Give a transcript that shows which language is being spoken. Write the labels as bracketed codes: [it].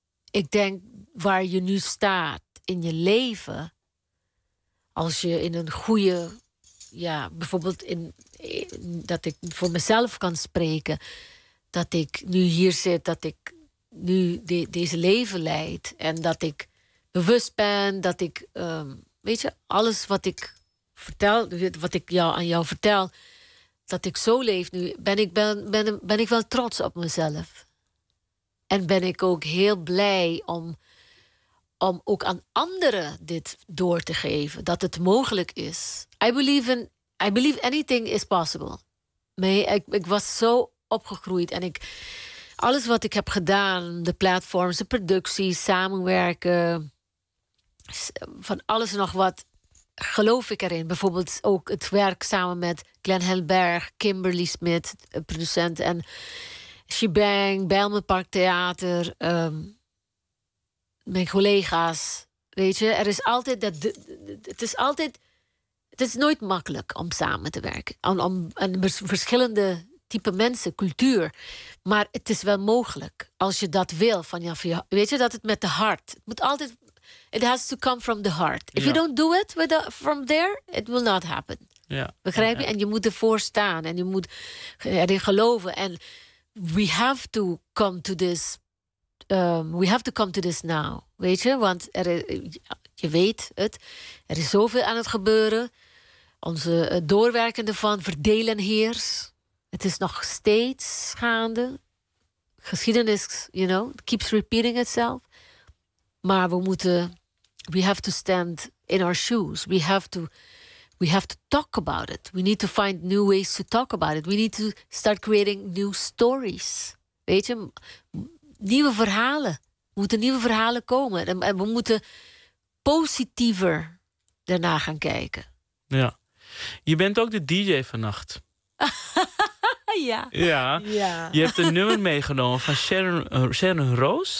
[nl] Ik denk waar je nu staat in je leven, als je in een goede, ja, bijvoorbeeld in dat ik voor mezelf kan spreken, dat ik nu hier zit, dat ik nu deze leven leid en dat ik bewust ben, dat ik, weet je, alles wat ik vertel, wat ik jou aan jou vertel, dat ik zo leef nu, ben ik wel trots op mezelf. En ben ik ook heel blij om ook aan anderen dit door te geven. Dat het mogelijk is. [en] I believe anything is possible. [nl] Maar ik was zo opgegroeid. En ik alles wat ik heb gedaan, de platforms, de productie, samenwerken. Van alles en nog wat geloof ik erin. Bijvoorbeeld ook het werk samen met Glenn Helberg, Kimberly Smith, producent en... Shebang, Bijlmerpark Theater, mijn collega's, weet je, er is altijd dat. Het is nooit makkelijk om samen te werken. Aan verschillende type mensen, cultuur. Maar het is wel mogelijk als je dat wil. Weet je, dat het met de hart. Het moet altijd. [en] It has to come from the heart. If you don't do it from there, it will not happen. [nl] Ja. Begrijp je? Ja. En je moet ervoor staan en je moet erin geloven. [en] En. We have to come to this. We have to come to this now. [nl] Weet je? Want je weet het. Er is zoveel aan het gebeuren. Onze doorwerkende van verdelen heers. Het is nog steeds gaande. [en] Geschiedenis, you know, keeps repeating itself. [nl] Maar we moeten. [en] We have to stand in our shoes. We have to talk about it. We need to find new ways to talk about it. We need to start creating new stories. [nl] Weet je? Nieuwe verhalen. Er moeten nieuwe verhalen komen. En we moeten positiever daarna gaan kijken. Ja. Je bent ook de DJ vannacht. Ja. Ja. Ja. Je hebt een nummer meegenomen van Sharon Roos.